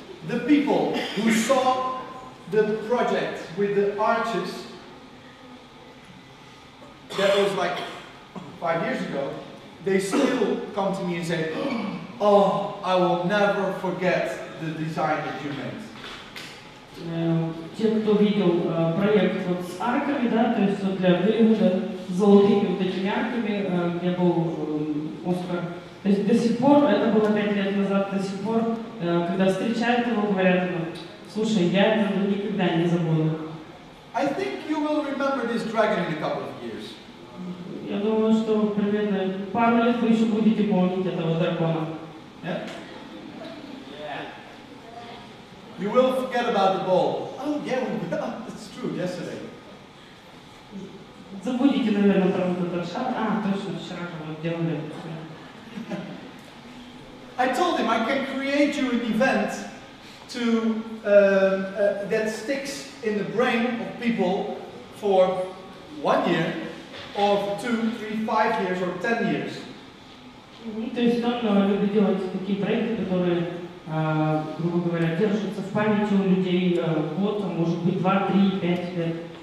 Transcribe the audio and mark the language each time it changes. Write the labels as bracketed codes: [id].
[en] The people who saw the project with the arches, that was like 5 years ago, they still come to me and say, oh, I will never forget the design that you made. [ru] Те, кто видел проект вот с арками, да, то есть вот для Голливуда с золотыми вот этими арками, где был Оскар. То есть до сих пор, это было 5 лет назад, до сих пор, когда встречают его, говорят, слушай, я это никогда не забуду. [en] I think you will remember this dragon in a couple of years. [ru] Я думаю, что примерно пару лет вы еще будете помнить этого дракона. [en] Yeah? You will forget about the ball. Oh yeah, that's true, yesterday. [ru] Забудете, наверное, про вот этот шар. Точно, вчера же мы делали. [en] I told him I can create you an event to that sticks in the brain of people for 1 year, or for 2, 3, 5 years, or 10 years. [ru] То есть он любит делать такие проекты, которые, грубо говоря, держатся в памяти у людей год, а может быть 2, 3, 5 лет.